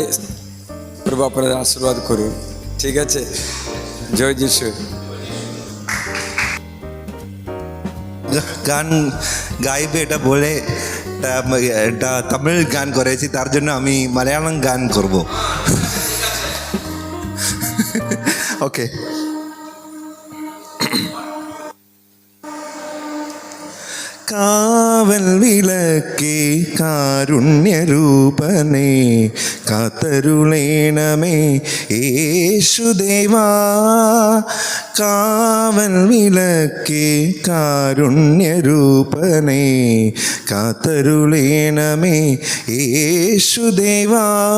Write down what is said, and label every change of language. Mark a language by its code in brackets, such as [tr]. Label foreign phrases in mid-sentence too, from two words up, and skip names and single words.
[bn] প্রভু আপনাদের আশীর্বাদ করুন। ঠিক আছে, জয় যিশু। গান গাইবে এটা বলে এটা তামিল গান করেছি, তার জন্য আমি মালায়ালাম গান করব। ওকে। [ml] കാവൽ വിളക്കേ കാരുണ്യരൂപനേ കാത്തരുളേണമേ യേശുദേവാ. കാവൽ വിളക്കേ കാരുണ്യരൂപനേ കാത്തരുളേണമേ യേശുദേവാ.